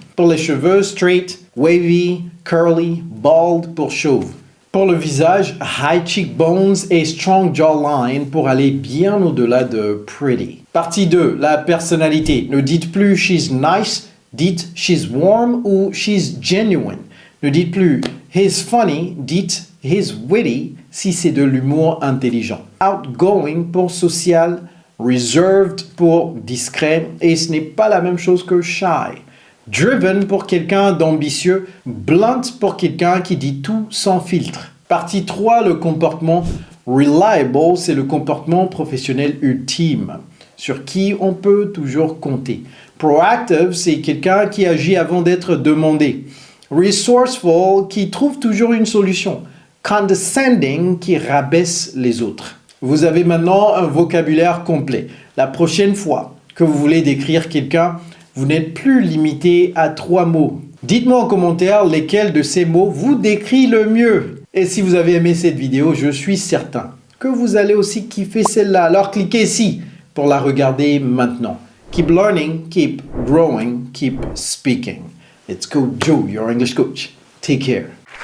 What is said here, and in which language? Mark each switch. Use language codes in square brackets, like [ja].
[fr] Pour les cheveux, straight, wavy, curly, bald pour chauve. Pour le visage, high cheekbones et strong jawline pour aller bien au-delà de pretty. Partie 2, la personnalité. Ne dites plus [en] she's nice, [fr] dites [en] she's warm ou she's genuine. [fr] Ne dites plus [en] he's funny, [fr] dites [en] he's witty [fr] si c'est de l'humour intelligent. Outgoing pour social, reserved pour discret et ce n'est pas la même chose que shy. Driven pour quelqu'un d'ambitieux, blunt pour quelqu'un qui dit tout sans filtre. Partie 3, le comportement. Reliable, c'est le comportement professionnel ultime, sur qui on peut toujours compter. Proactive, c'est quelqu'un qui agit avant d'être demandé. Resourceful, qui trouve toujours une solution. Condescending, qui rabaisse les autres. Vous avez maintenant un vocabulaire complet. La prochaine fois que vous voulez décrire quelqu'un, vous n'êtes plus limité à 3 mots. Dites-moi en commentaire lesquels de ces mots vous décrit le mieux. Et si vous avez aimé cette vidéo, je suis certain que vous allez aussi kiffer celle-là. Alors cliquez ici pour la regarder maintenant. [en] Keep learning, keep growing, keep speaking. It's Coach Joe, your English coach. Take care.